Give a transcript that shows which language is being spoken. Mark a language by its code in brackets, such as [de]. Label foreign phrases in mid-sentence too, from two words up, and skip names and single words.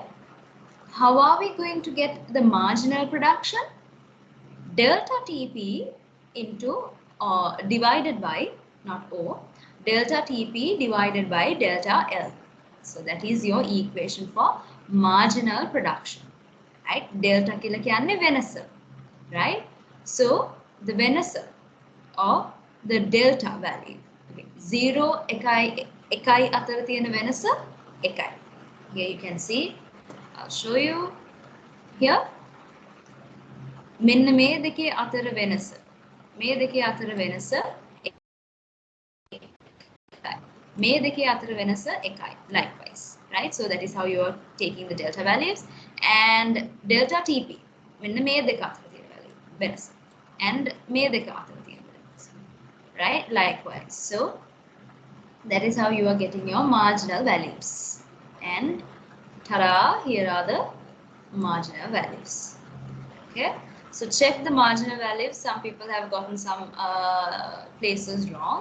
[en] How are we going to get the marginal production? Delta TP into divided by, not O, delta TP divided by delta L. So that is your equation for marginal production. Right? Delta [si] කියලා කියන්නේ වෙනස. [en] Right? So the වෙනස or the delta value. Okay. [si] 0 එකයි අතර තියෙන වෙනස එකයි. [en] Here you can see. I'll show you here. [si] මෙන්න මේ දෙකේ අතර වෙනස. මේ දෙකේ අතර වෙනස මේ දෙකේ අතර වෙනස එකයි. [en] Likewise, right? So that is how you are taking the delta values. And delta TP [si] මෙන්න මේ දෙක අතර තියෙන value වෙනස. And මේ දෙක අතර තියෙන වෙනස. [en] Right? Likewise. So that is how you are getting your marginal values. And ta-da, here are the marginal values. Okay? So check the marginal values. Some people have gotten some places wrong.